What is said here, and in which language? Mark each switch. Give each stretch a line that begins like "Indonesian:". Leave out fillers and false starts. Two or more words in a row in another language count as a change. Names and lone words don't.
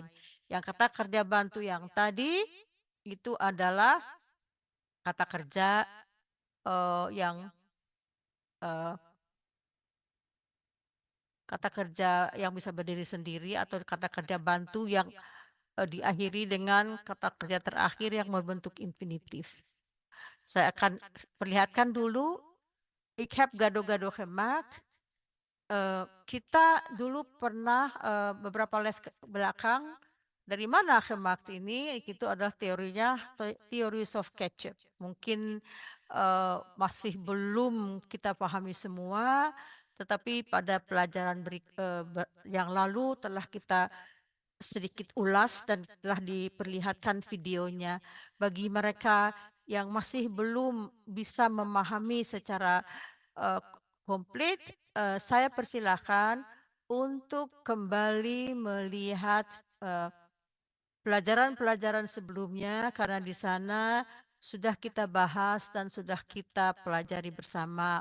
Indonesian: Yang kata kerja bantu yang tadi itu adalah kata kerja yang kata kerja yang bisa berdiri sendiri atau kata kerja bantu yang diakhiri dengan kata kerja terakhir yang berbentuk infinitif. Saya akan perlihatkan dulu.
Dutch: Ik heb gado-gado gemaakt.
Indonesian: Kita dulu pernah beberapa les ke belakang, dari mana gemaakt ini, itu adalah teorinya
English: theories of ketchup.
Indonesian: Mungkin masih belum kita pahami semua, tetapi pada pelajaran yang lalu telah kita sedikit ulas dan telah diperlihatkan videonya. Bagi mereka yang masih belum bisa memahami secara komplit, saya persilahkan untuk kembali melihat pelajaran-pelajaran sebelumnya, karena di sana sudah kita bahas dan sudah kita pelajari bersama.